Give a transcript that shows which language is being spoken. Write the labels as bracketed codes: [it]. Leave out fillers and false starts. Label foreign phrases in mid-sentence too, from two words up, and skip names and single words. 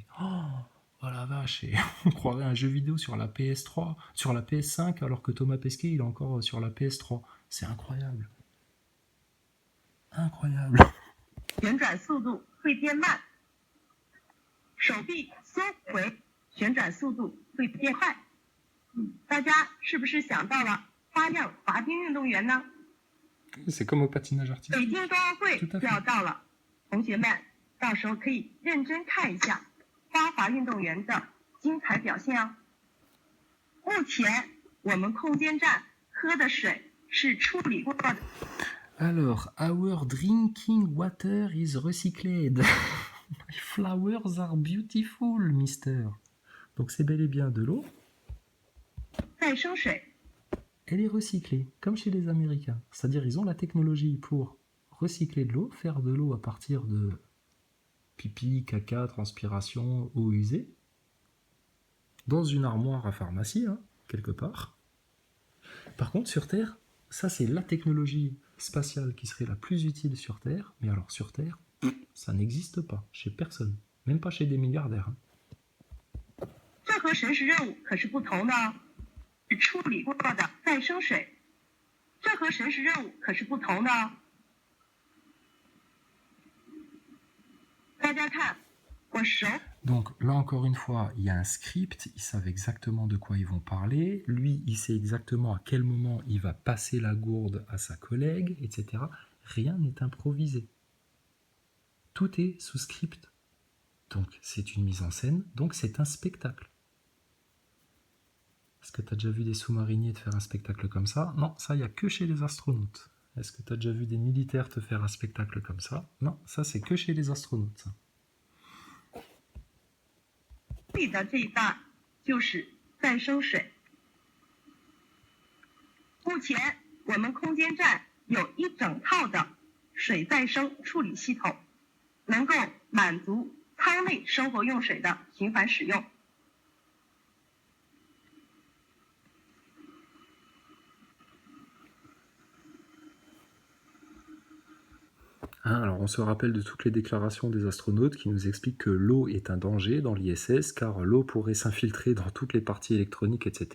[fr] Oh la vache, et on croirait un jeu vidéo sur la PS3, sur la PS5, alors que Thomas Pesquet il est encore sur la PS3. C'est incroyable. Incroyable. [zh] 旋转速度会变慢，手臂缩回，旋转速度会变快。大家是不是想到了花样滑冰运动员呢？ [fr] C'est comme au patinage [zh] 北 [fr] artistique. [zh] 京冬奥会 [fr] tout à fait [zh] 要到了，同学们到时候可以认真看一下花滑运动员的精彩表现哦。目前我们空间站喝的水是处理过的。 [fr] Alors, [en] our drinking water is recycled. My flowers are beautiful, mister. [fr] Donc c'est bel et bien de l'eau. [zh] 再生水 [fr] Elle est recyclée, comme chez les Américains. C'est-à-dire ils ont la technologie pour recycler de l'eau, faire de l'eau à partir de pipi, caca, transpiration, eau usée, dans une armoire à pharmacie, hein, quelque part. Par contre, sur Terre, ça c'est la technologie spatiale qui serait la plus utile sur Terre, mais alors sur Terre, ça n'existe pas, chez personne, même pas chez des milliardaires. Hein. [zh] 这和神识任务可是不同的哦，是处理过的再生水。这和神识任务可是不同的哦。大家看，我手 [fr] Donc là encore une fois, il y a un script, ils savent exactement de quoi ils vont parler, lui il sait exactement à quel moment il va passer la gourde à sa collègue, etc. Rien n'est improvisé. Tout est sous script. Donc c'est une mise en scène, donc c'est un spectacle. Est-ce que tu as déjà vu des sous-mariniers te faire un spectacle comme ça? Non, ça il n'y a que chez les astronautes. Est-ce que tu as déjà vu des militaires te faire un spectacle comme ça? Non, ça c'est que chez les astronautes. Ça. [zh] 里的这一段就是再生水。目前我们空间站有一整套的水再生处理系统，能够满足舱内生活用水的循环使用。 [fr] Hein, alors on se rappelle de toutes les déclarations des astronautes qui nous expliquent que l'eau est un danger dans l'ISS car l'eau pourrait s'infiltrer dans toutes les parties électroniques, etc.